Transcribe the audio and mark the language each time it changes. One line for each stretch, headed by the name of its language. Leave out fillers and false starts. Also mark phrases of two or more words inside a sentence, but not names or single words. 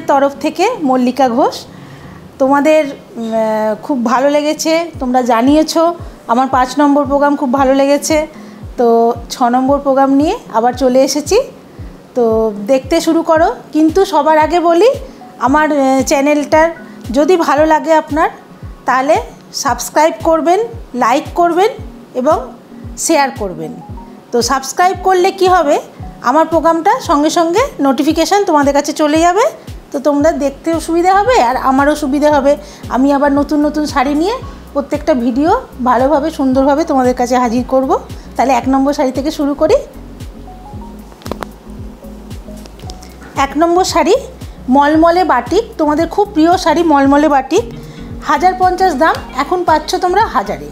Bangla: তরফ থেকে মল্লিকা ঘোষ তোমাদের খুব ভালো লেগেছে তোমরা জানিয়েছো আমার 5 নম্বর প্রোগ্রাম খুব ভালো লেগেছে তো 6 নম্বর প্রোগ্রাম নিয়ে আবার চলে এসেছি তো দেখতে শুরু করো কিন্তু সবার আগে বলি আমার চ্যানেলটার যদি ভালো লাগে আপনার তাহলে সাবস্ক্রাইব করবেন লাইক করবেন এবং শেয়ার করবেন তো সাবস্ক্রাইব করলে কী হবে আমার প্রোগ্রামটা সঙ্গে সঙ্গে নোটিফিকেশন তোমাদের কাছে চলে যাবে তো তোমরা দেখতেও সুবিধা হবে আর আমারও সুবিধা হবে আমি আবার নতুন নতুন শাড়ি নিয়ে প্রত্যেকটা ভিডিও ভালোভাবে সুন্দরভাবে তোমাদের কাছে হাজির করব। তাহলে 1 নম্বর শাড়ি থেকে শুরু করি। 1 নম্বর শাড়ি মলমলে বাটিক তোমাদের খুব প্রিয় শাড়ি মলমলে বাটিক 1050 দাম এখন पाচ্ছ তোমরা 1000-এ।